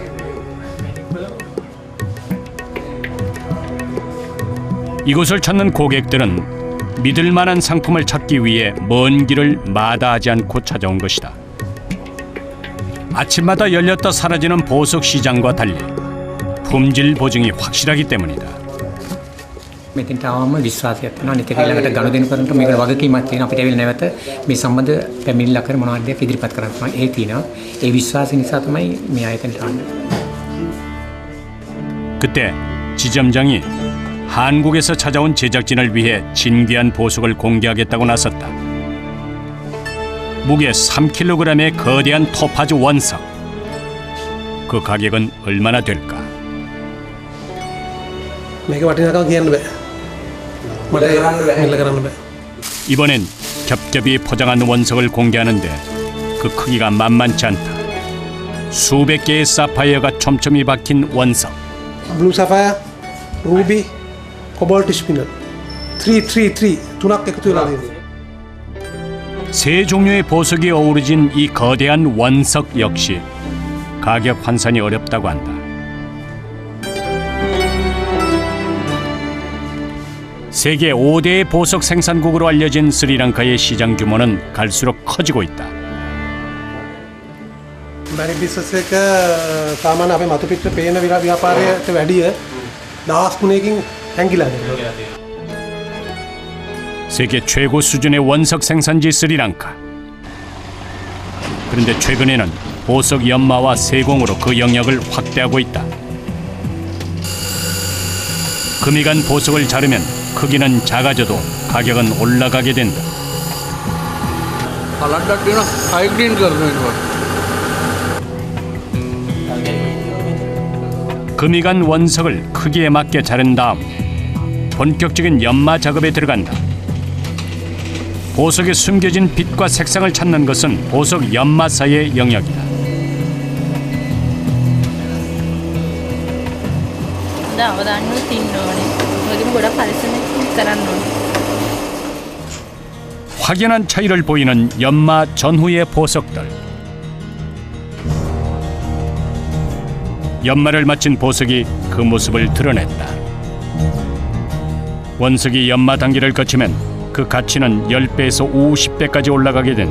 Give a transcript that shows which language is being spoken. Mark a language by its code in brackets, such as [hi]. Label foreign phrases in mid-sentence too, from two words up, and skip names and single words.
[ko] 이곳을 찾는 고객들은 믿을 만한 상품을 찾기 위해 먼 길을 마다하지 않고 찾아온 것이다. 아침마다 열렸다 사라지는 보석 시장과 달리 품질 보증이 확실하기 때문이다. [si] මෙතෙන්ට ආවම විශ්වාසයක් තියෙනවා. අනිත් එක ඊළඟට ගනුදෙනු කරනකොට මේකට වගකීමක් තියෙනවා. අපිට ඇවිල්ලා නැවත මේ සම්බන්ධ පැමිණිල්ල කර මොනවද දෙයක් ඉදිරිපත් කරන්න පුළුවන්. ඒ තියෙනවා. ඒ විශ්වාසය නිසා තමයි මේ ආයතනට ආන්නේ. [ko] 그때 지점장이 한국에서 찾아온 제작진을 위해 진귀한 보석을 공개하겠다고 나섰다. 무게 3kg의 거대한 토파즈 원석. 그 가격은 얼마나 될까? [si] මේක වටිනාකම කියන්න බෑ. මට හෙල්ල කරන්න බෑ. [ko] 이번엔 겹겹이 포장한 원석을 공개하는데 그 크기가 만만치 않다. 수백 개의 사파이어가 촘촘히 박힌 원석. [en] Blue sapphire, ruby, cobalt spinner. [si] 333 තුනක් එකතු වෙලා තියෙනවා. [ko] 세 종류의 보석이 어우러진 이 거대한 원석 역시 가격 환산이 어렵다고 한다. 세계 5대 보석 생산국으로 알려진 스리랑카의 시장 규모는 갈수록 커지고 있다. [si] බැරි බිස්නස් එක සාමාන්‍ය අපේ මතු පිට පේන ව්‍යාපාරයට වැඩිය දහස් ගුණයකින් හැංගිලා තියෙනවා. [ko] 세계 최고 수준의 원석 생산지 스리랑카. 그런데 최근에는 보석 연마와 세공으로 그 영역을 확대하고 있다. 금이 간 보석을 자르면 크기는 작아져도 가격은 올라가게 된다. 금이 간 원석을 크기에 맞게 자른 다음 본격적인 연마 작업에 들어간다. 보석에 숨겨진 빛과 색상을 찾는 것은 보석 연마사의 영역이다. [si] අවදානු තින්න ඕනේ. වගේම ගොඩක් පරිස්සමෙන් කරන්න ඕනේ. [ko] 확연한 차이를 보이는 연마 전후의 보석들. 연마를 마친 보석이 그 모습을 드러냈다. 원석이 연마 단계를 거치면 그 가치는 10배에서 50배까지 올라가게 된다.